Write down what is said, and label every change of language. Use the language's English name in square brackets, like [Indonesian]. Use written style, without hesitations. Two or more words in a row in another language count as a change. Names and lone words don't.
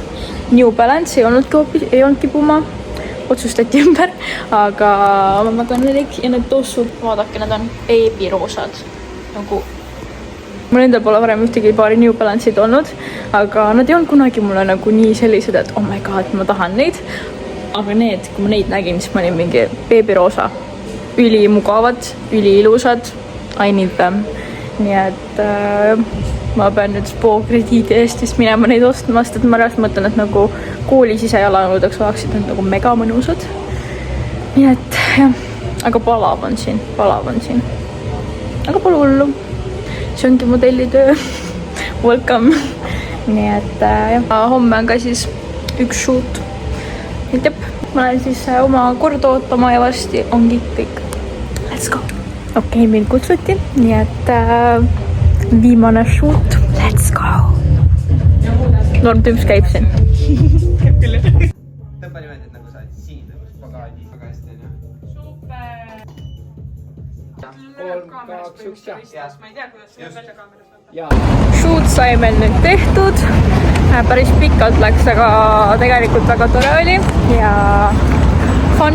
[Estonian] New Balance ei olnudki Puma, otsustati ümber, aga ma väga nõelik ja need tossud, vaadake, need on beebiroosad. Nagu mul endal pole varem ühtegi paari New Balance'id olnud, aga nad ei olnud kunagi mulle nagu nii sellised, et [English] oh my god, [Estonian] ma tahan neid. Aga need, kui ma neid nägin, siis ma olin mingi beebiroosa, ülimugavad, üliilusad. [English] I need them. [Estonian] Nii et ma pean nüüd Spoo krediidi eest vist minema neid ostmast, et ma reaalselt mõtlen, et nagu kooli sisejalanõudeks oleksid need nagu mega mõnusad. Nii et jah, aga palav on siin. Aga pole hullu. See ongi modellitöö. [English] Welcome. [Estonian] Nii et jah, homme on ka siis üks shoot. Et jah, ma lähen siis oma korda ootama ja varsti ongi kõik. [English] Let's go. [Estonian] Okei, mind kutsuti, nii et viimane shoot. [English] Let's go. [Estonian] Norm Tümps käib siin. Käib küll. Tõmba niimoodi, et nagu sa oled siin nagu pagaadi. Väga hästi on jah. Super. 3, 2, 1 ja. Ma ei tea, kuidas see välja kaameras on. Shoot sai meil nüüd tehtud. Päris pikalt läks, aga tegelikult väga tore oli ja fun.